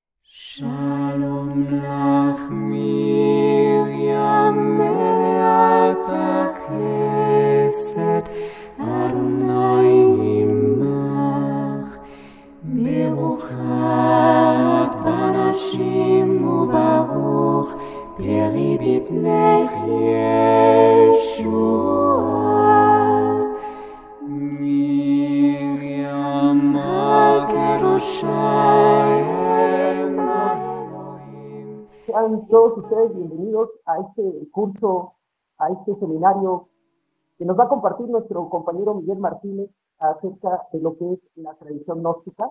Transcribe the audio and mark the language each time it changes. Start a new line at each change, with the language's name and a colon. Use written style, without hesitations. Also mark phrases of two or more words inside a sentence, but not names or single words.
Hebrew: שלום לך מרים מלאת חסד אדוני עמך ברוכת בנשים וברוך פרי בטנך ישוע מרים הקדושה
Spanish: Sean todos ustedes bienvenidos a este curso, a este seminario que nos va a compartir nuestro compañero Miguel Martínez acerca de lo que es la tradición gnóstica.